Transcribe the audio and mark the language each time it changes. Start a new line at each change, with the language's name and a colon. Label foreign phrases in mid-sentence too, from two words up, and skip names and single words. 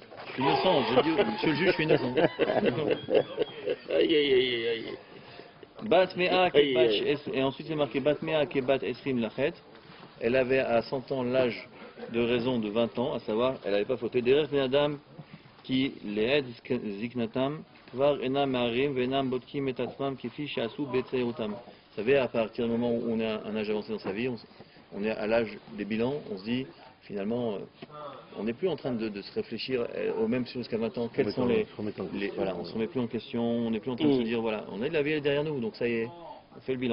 French: Je Je suis innocent, je dis, monsieur le juge, je suis innocent. Aïe, aïe, aïe, aïe.
Hebrew: בת מאה Aïe, Kebat aïe.
French: et ensuite c'est marqué
Hebrew: בת מאה כבת עשרים לחטא.
French: Elle avait à 100 ans l'âge de raison de 20 ans, à savoir, elle n'avait pas fauté.
Hebrew: דרך בני אדם שלעת זקנתם כבר אינם מהרהרים ואינם בודקים את עצמם כפי שעשו בצעירותם.
French: Vous savez, à partir du moment où on a un âge avancé dans sa vie, on est à l'âge des bilans, on se dit finalement, on n'est plus en train de se réfléchir aux mêmes choses qu'à 20 ans. Quels sont voilà, on ne se remet plus en question, on n'est plus en train de se dire voilà, on a de la vie derrière nous, donc ça y est, on fait le bilan.